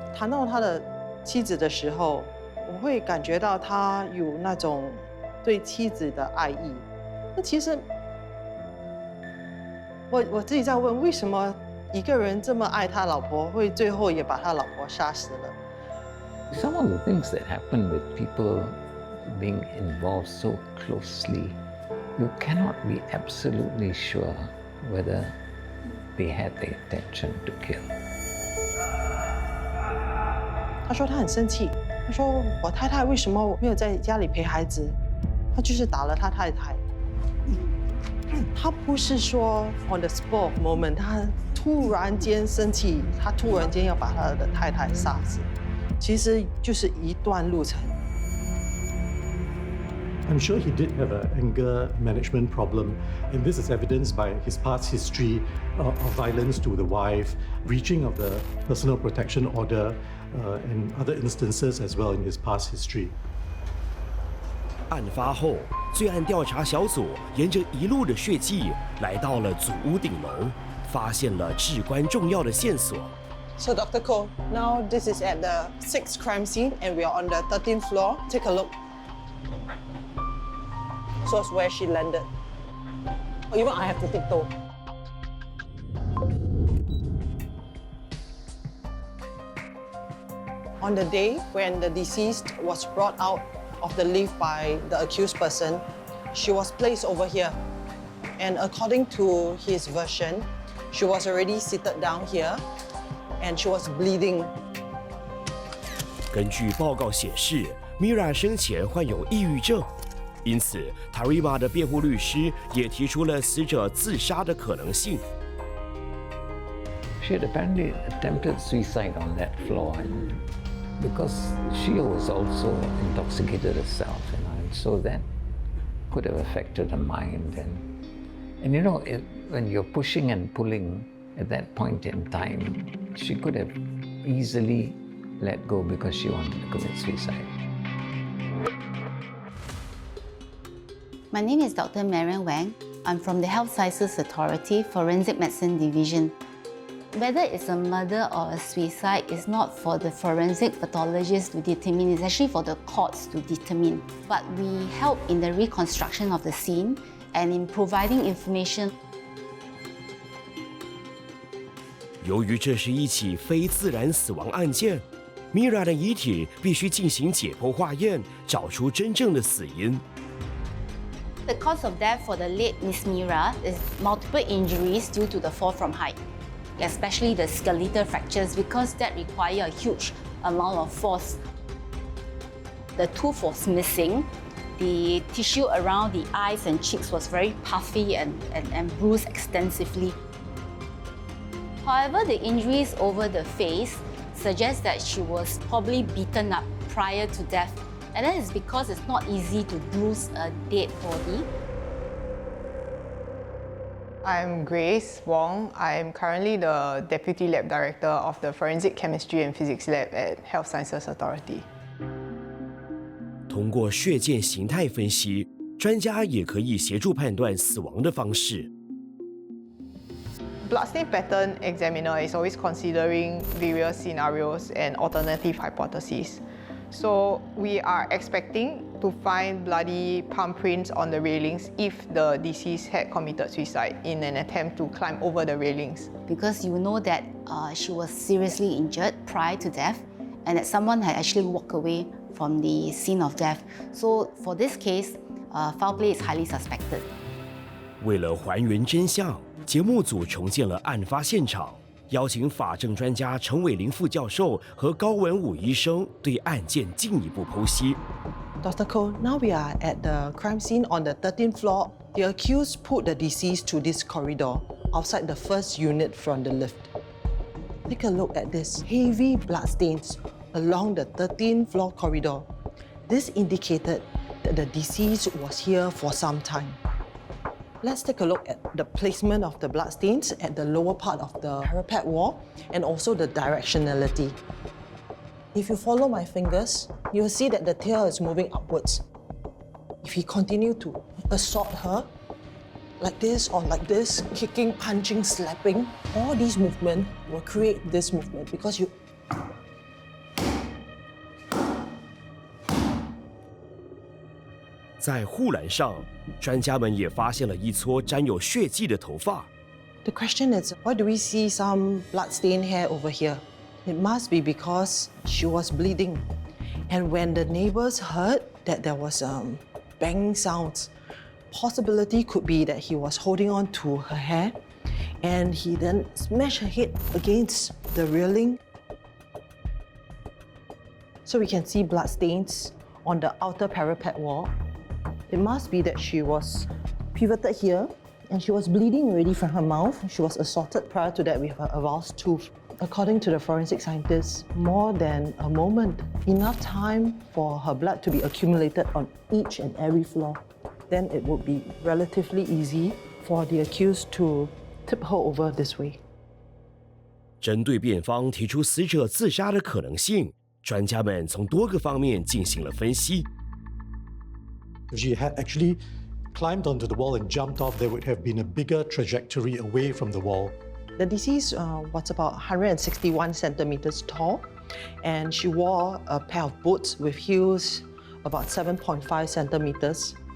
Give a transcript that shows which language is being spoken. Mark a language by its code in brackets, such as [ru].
[zh] 谈到他的妻子的时候，我会感觉到他有那种对妻子的爱意。那其实我自己在问，为什么一个人这么爱他老婆，会最后也把他老婆杀死了？ [en] Some of the things that happen with people being involved so closely, you cannot be absolutely sure whether they had the intention to kill. [zh] 他说他很生气，他说我太太为什么没有在家里陪孩子？他就是打了他太太。他不是说 [en] on the spur of moment， [zh] 他突然间生气，他突然间要把他的太太杀死，其实就是一段路程。 [en] I'm sure he did have an anger management problem, and this is evidenced by his past history of violence to the wife, breaching of the personal protection order, and other instances as well in his past history. [zh] 案发后，罪案调查小组沿着一路的血迹来到了祖屋顶楼，发现了至关重要的线索。 [en] So Dr. Koh, now this is at the 6th crime scene, and we are on the 13th floor. Take a look. So it's where she landed. Even I have to tiptoe. On the day when the deceased was brought out of the lift by the accused person, she was placed over here. And according to his version, she was already seated down here and she was bleeding. [zh] 根据报告显示 ，Mira 生前患有抑郁症。因此 ，Tarima 的辩护律师也提出了死者自杀的可能性。 [en] She had apparently attempted suicide on that floor, and because she was also intoxicated herself, and so that could have affected her mind. And you know, when you're pushing and pulling at that point in time, she could have easily let go because she wanted to commit suicide. My name is Dr. Marian Wang. I'm from the Health Sciences Authority Forensic Medicine Division. Whether it's a murder or a suicide is not for the forensic pathologist to determine, it's actually for the courts to determine. But we help in the reconstruction of the scene and in providing information. [zh] 由于这是一起非自然死亡案件 ，Mira 的遗体必须进行解剖化验，找出真正的死因。 [en] The cause of death for the late Miss Mira is multiple injuries due to the fall from height, especially the skeletal fractures, because that require a huge amount of force. The tooth was missing. The tissue around the eyes and cheeks was very puffy and bruised extensively. However, the injuries over the face suggest that she was probably beaten up prior to death. And that is because it's not easy to bruise a dead body. I'm Grace Wong. I'm currently the Deputy Lab Director of the Forensic Chemistry and Physics Lab at Health Sciences Authority. [zh] 通过血溅形态分析，专家也可以协助判断死亡的方式。 [en] Bloodstain pattern examiner is always considering various scenarios and alternative hypotheses. So we are expecting to find bloody palm prints on the railings if the deceased had committed suicide in an attempt to climb over the railings. Because you know that she was seriously injured prior to death and that someone had actually walked away from the scene of death. So for this case, foul play is highly suspected. [zh] 为了还原真相，节目组重建了案发现场，邀请法证专家陈伟林副教授和高文武医生对案件进一步剖析。 [en] Dr. Koh, now we are at the crime scene on the 13th floor. The accused put the deceased to this corridor outside the first unit from the lift. Take a look at this heavy bloodstains along the 13th floor corridor. This indicated that the deceased was here for some time. Let's take a look at the placement of the bloodstains at the lower part of the parapet wall and also the directionality. If you follow my fingers, you'll see that the tail is moving upwards. If he continued to assault her, like this or like this, kicking, punching, slapping, all these movements will create this movement because you... [zh] 在护栏上，专家们也发现了一撮沾有血迹的头发。 [en] The question is, why do we see some blood-stained hair over here? It must be because she was bleeding. And when the neighbors heard that there was banging sounds, possibility could be that he was holding on to her hair and he then smashed her head against the railing. So we can see blood stains on the outer parapet wall. It must be that she was pivoted here and she was bleeding already from her mouth. She was assaulted prior to that with a avulsed tooth. According to the forensic scientists, more than a moment, enough time for her blood to be accumulated on each and every floor. Then it would be relatively easy for the accused to tip her over this way. [zh] 针对辩方提出死者自杀的可能性，专家们从多个方面进行了分析。 [en] If she had actually climbed onto the wall and jumped off, there would have been a bigger trajectory away from the wall. The deceased was about 161 centimeters tall, and she wore a pair of boots with heels about 7.5 centimeters.